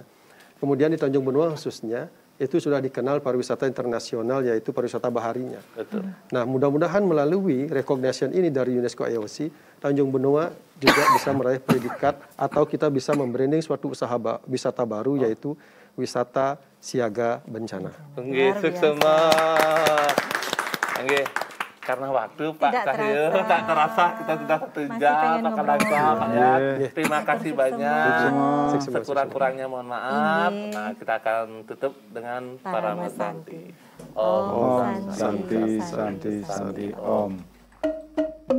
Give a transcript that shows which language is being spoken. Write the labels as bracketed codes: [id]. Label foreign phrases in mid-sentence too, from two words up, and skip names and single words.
[id] Kemudian di Tanjung Benoa khususnya itu sudah dikenal pariwisata internasional, yaitu pariwisata baharinya. Betul. Nah, mudah-mudahan melalui recognition ini dari UNESCO IOC, Tanjung Benoa juga bisa meraih predikat atau kita bisa membranding suatu usaha wisata baru, yaitu wisata siaga bencana. Nggih, sukses. Nggih. Karena waktu Pak Cahyo tak terasa kita sudah 1 jam Pak Kalaksa, Pak ya. Terima kasih banyak. Sekurang-kurangnya mohon maaf. Nah, kita akan tutup dengan para Santi. [sa] Om Santi Santi Santi Om.